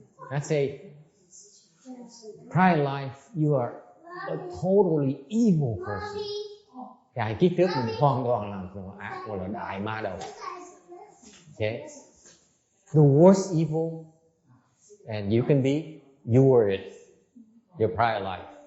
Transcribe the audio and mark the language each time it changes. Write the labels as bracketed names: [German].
[English] Let's say prior life you are a totally evil person. [Vietnamese] Cái kiếp trước mình hoàn toàn làm chuyện ác, gọi là đại ma đầu. [English] Okay? The worst evil, and you were it, your prior life.